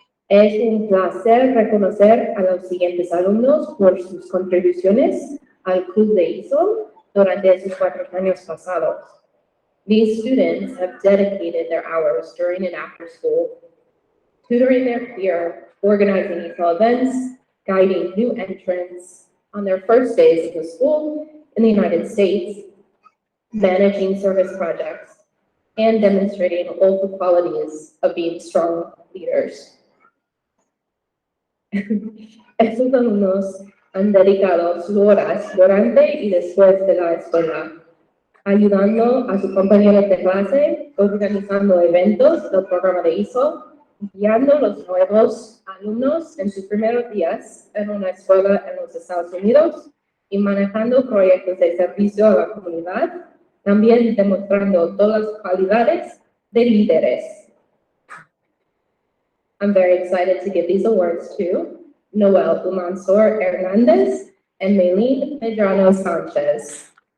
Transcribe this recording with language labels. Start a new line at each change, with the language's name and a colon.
Spanish: Es un placer reconocer a los siguientes alumnos por sus contribuciones al Club de ESOL durante sus 4 años pasados.
English: These students have dedicated their hours during and after school, tutoring their peer, organizing ESOL events, guiding new entrants on their first days of the school in the United States, managing service projects, and demonstrating all the qualities of being strong leaders.
Spanish: Estos alumnos han dedicado sus horas durante y después de la escuela, ayudando a sus compañeros de clase, organizando eventos del programa de ESOL, guiando a los nuevos alumnos en sus primeros días en una escuela en los Estados Unidos y manejando proyectos de servicio a la comunidad, también demostrando todas las cualidades de líderes.
English: I'm very excited to give these awards to Noel Umansor Hernandez and Maylene Medrano Sanchez.